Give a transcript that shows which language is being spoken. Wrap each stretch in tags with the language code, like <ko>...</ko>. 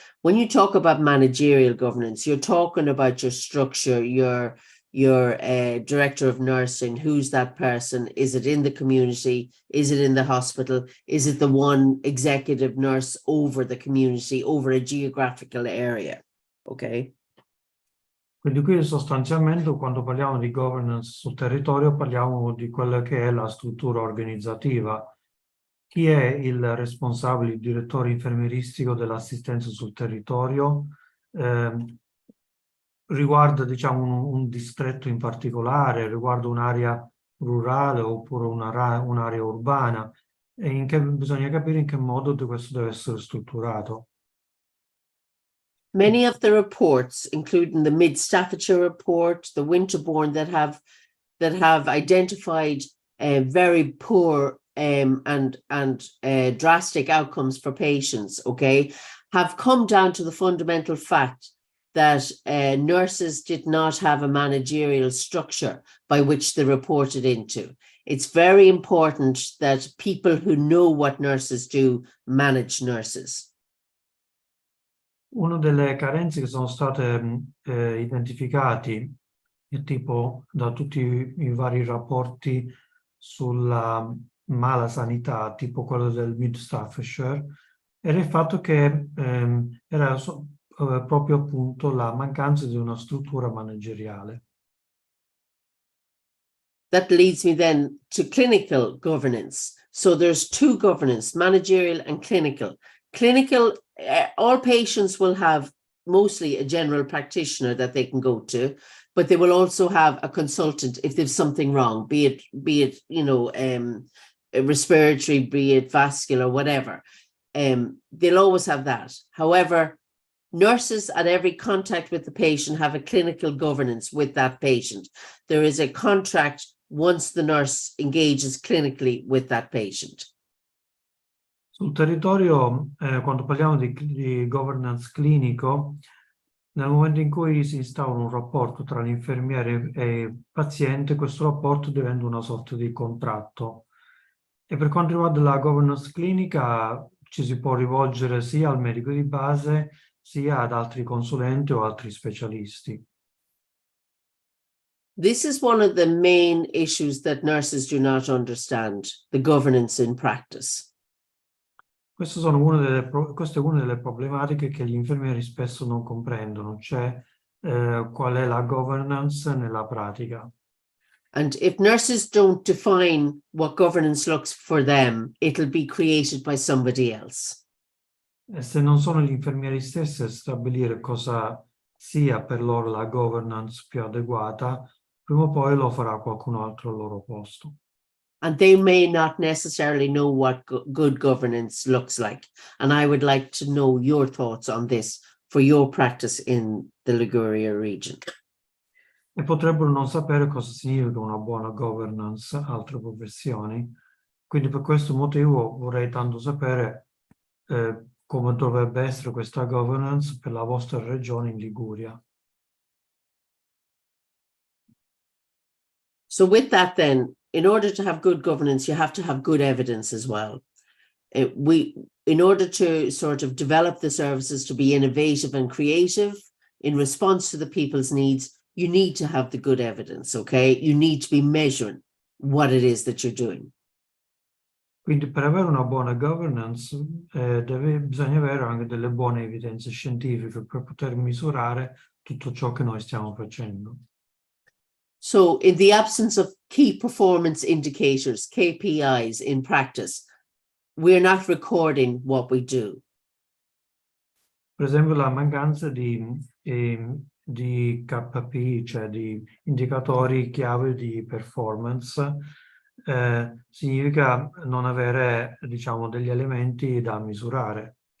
<en>When you talk about managerial governance, you're talking about your structure, your director of nursing. Who's that person? Is it in the community? Is it in the hospital? Is it the one executive nurse over the community, over a geographical area? Okay.</en> <it>Quindi qui sostanzialmente quando parliamo di governance sul territorio parliamo di quella che è la struttura organizzativa. Chi è il responsabile, il direttore infermieristico dell'assistenza sul territorio? Riguarda, diciamo, un distretto in particolare, riguarda un'area rurale oppure un'area urbana, e bisogna capire in che modo questo deve essere strutturato.</it> <en>Many of the reports, including the Mid-Staffordshire report, the Winterbourne, that have identified very poor and drastic outcomes for patients, okay, have come down to the fundamental fact that nurses did not have a managerial structure by which they reported into. It's very important that people who know what nurses do manage nurses.</en> <it>Una delle carenze che sono state identificati, tipo da tutti i vari rapporti sulla mala sanità, tipo quello del Mid-Staffordshire, era il fatto che era proprio appunto la mancanza di una struttura manageriale.</it> <en>That leads me then to clinical governance. So there's two governance, managerial and clinical. Clinical, all patients will have mostly a general practitioner that they can go to, but they will also have a consultant if there's something wrong, be it you know, respiratory, be it vascular, whatever. They'll always have that. However, nurses at every contact with the patient have a clinical governance with that patient. There is a contract once the nurse engages clinically with that patient.</en> <it>Sul territorio, quando parliamo di governance clinico, nel momento in cui si instaura un rapporto tra l'infermiere e il paziente, questo rapporto diventa una sorta di contratto. E per quanto riguarda la governance clinica, ci si può rivolgere sia al medico di base, sia ad altri consulenti o altri specialisti.</it> <en>This is one of the main issues that nurses do not understand, the governance in practice.</en> <it>Queste è una delle problematiche che gli infermieri spesso non comprendono, cioè qual è la governance nella pratica.</it> <en>And if nurses don't define what governance looks for them, it'll be created by somebody else.</en> <it>E se non sono gli infermieri stessi a stabilire cosa sia per loro la governance più adeguata, prima o poi lo farà qualcun altro al loro posto.</it> <en>And they may not necessarily know what good governance looks like. And I would like to know your thoughts on this for your practice in the Liguria region.</en> <it>E potrebbero non sapere cosa significa una buona governance, altre professioni. Quindi per questo motivo vorrei tanto sapere come dovrebbe essere questa governance per la vostra regione in Liguria.</it> <en>So with that then, in order to have good governance, you have to have good evidence as well. In order to sort of develop the services to be innovative and creative in response to the people's needs, you need to have the good evidence, okay? You need to be measuring what it is that you're doing.</en> <it>Quindi per avere una buona governance bisogna avere anche delle buone evidenze scientifiche per poter misurare tutto ciò che noi stiamo facendo.</it> <en>So in the absence of key performance indicators, KPIs in practice, we're not recording what we do.</en> <it>Per esempio la mancanza di KPI, cioè di indicatori chiave di performance, significa non avere, diciamo, degli elementi da misurare.</it>